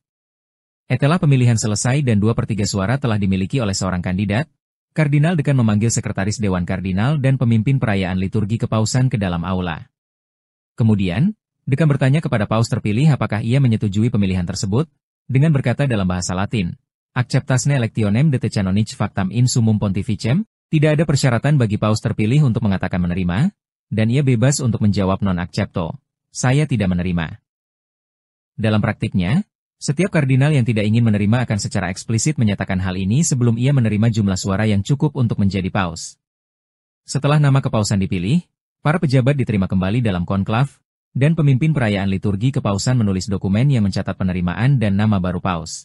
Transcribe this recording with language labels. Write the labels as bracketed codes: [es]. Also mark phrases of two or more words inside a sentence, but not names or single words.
[id] Setelah pemilihan selesai dan 2/3 suara telah dimiliki oleh seorang kandidat, Kardinal dekan memanggil sekretaris Dewan Kardinal dan pemimpin perayaan liturgi kepausan ke dalam aula. Kemudian, dekan bertanya kepada paus terpilih apakah ia menyetujui pemilihan tersebut, dengan berkata dalam bahasa Latin, [la] Acceptasne electionem de te canonic factam in summum pontificem, [id] tidak ada persyaratan bagi paus terpilih untuk mengatakan menerima, dan ia bebas untuk menjawab [la] non accepto, [id] saya tidak menerima. Dalam praktiknya, setiap kardinal yang tidak ingin menerima akan secara eksplisit menyatakan hal ini sebelum ia menerima jumlah suara yang cukup untuk menjadi paus. Setelah nama kepausan dipilih, para pejabat diterima kembali dalam konklav, dan pemimpin perayaan liturgi kepausan menulis dokumen yang mencatat penerimaan dan nama baru paus.